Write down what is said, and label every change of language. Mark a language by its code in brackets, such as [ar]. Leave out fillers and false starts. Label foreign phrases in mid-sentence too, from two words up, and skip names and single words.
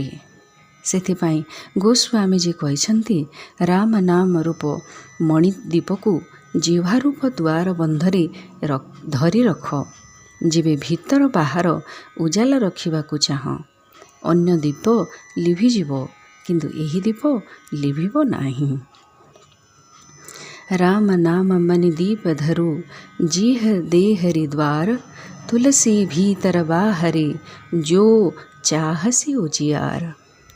[or] ସେଥିପାଇଁ ଗୋସ୍ୱାମୀଜୀ କହିଛନ୍ତି, ରାମ ନାମ ରୂପ ମଣିଦ୍ୱୀପକୁ ଜିହ୍ୱା ରୂପ ଦ୍ୱାର ବନ୍ଧରେ ଧରି ରଖ। ଯେବେ ଭିତର ବାହାର ଉଜାଲା ରଖିବାକୁ ଚାହଁ, ଅନ୍ୟ ଦୀପ ଲିଭିଯିବ, କିନ୍ତୁ ଏହି ଦୀପ ଲିଭିବ ନାହିଁ। [awa] राम नाम मन दीप धरो, जीह दे हरि द्वार। तुलसी भीतर बाहरे, जो चाहसी उजियार।